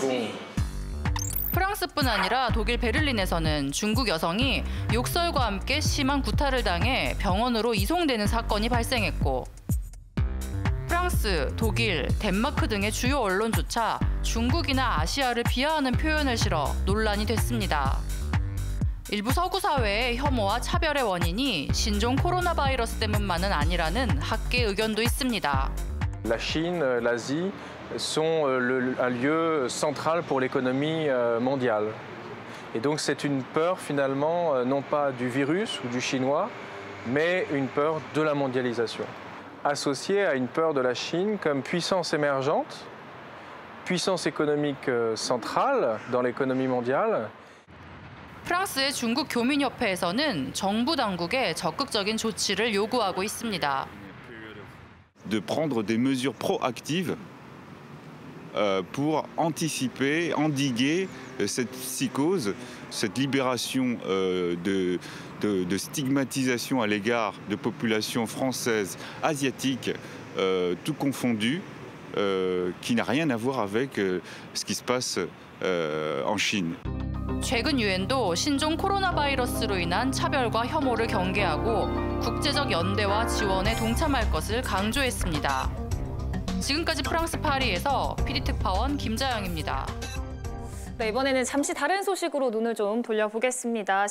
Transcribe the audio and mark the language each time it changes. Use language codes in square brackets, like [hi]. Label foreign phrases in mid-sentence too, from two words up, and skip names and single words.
[ko] 프랑스뿐 아니라 독일 베를린에서는 중국 여성이 욕설과 함께 심한 구타를 당해 병원으로 이송되는 사건이 발생했고 프랑스, 독일, 덴마크 등의 주요 언론조차 중국이나 아시아를 비하하는 표현을 실어 논란이 됐습니다. 일부 서구 사회의 혐오와 차별의 원인이 신종 코로나 바이러스 때문만은 아니라는 학계 의견도 있습니다. [fr] La Chine, l'Asie sont un lieu central pour l'économie mondiale. Et donc c'est une peur finalement non pas du virus ou du chinois, mais une peur de la mondialisation. Associée à une peur de la Chine comme puissance émergente, puissance économique centrale dans l'économie mondiale. [ko] 프랑스의 중국 교민협회에서는 정부 당국에 적극적인 조치를 요구하고 있습니다. [fr] De prendre des mesures proactives pour anticiper, endiguer cette psychose, cette libération de stigmatisation à l'égard de populations françaises, asiatiques, tout confondu, qui n'a rien à voir avec ce qui se passe en Chine. [ko] 최근 유엔도 신종 코로나 바이러스로 인한 차별과 혐오를 경계하고 국제적 연대와 지원에 동참할 것을 강조했습니다. 지금까지 프랑스 파리에서 PD특파원 김자영입니다. 네, 이번에는 잠시 다른 소식으로 눈을 좀 돌려보겠습니다.